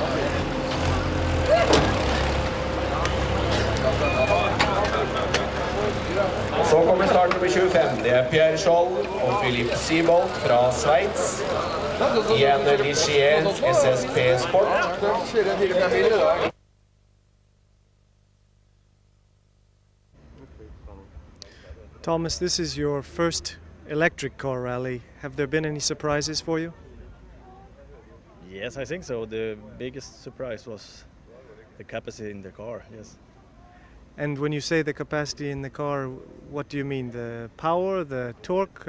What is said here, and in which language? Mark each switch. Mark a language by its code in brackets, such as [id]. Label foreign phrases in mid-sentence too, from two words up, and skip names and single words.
[no] Så kommer start nummer 25. Det er Pierre Scholl og Philippe Siebold fra Sveits i en Ligier SSP Sport. [en] Thomas, this is your first electric car rally. Have there been any surprises for you? Yes, I think so. The biggest surprise was the capacity in the car, yes. And when you say the capacity in the car, what do you mean? The power, the torque?